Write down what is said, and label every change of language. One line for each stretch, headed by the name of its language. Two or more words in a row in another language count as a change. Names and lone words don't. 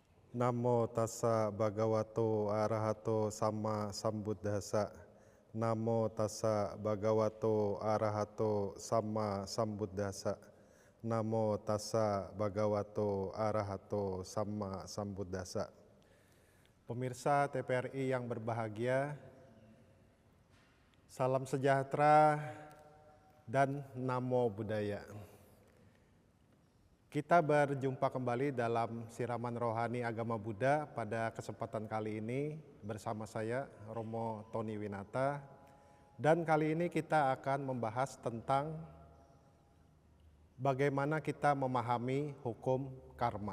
Pali: Namo tassa bhagavato arahato sama sambuddhassa. Namo tassa bhagavato arahato sama sambuddhassa. Namo tassa bhagavato arahato sama sambuddhassa.
Indonesian: Pemirsa TPRI yang berbahagia, salam sejahtera dan
Pali: namo buddhaya.
Indonesian: Kita berjumpa kembali dalam siraman rohani agama Buddha pada kesempatan kali ini bersama saya Romo Tony Winata, dan kali ini kita akan membahas tentang bagaimana kita memahami hukum karma.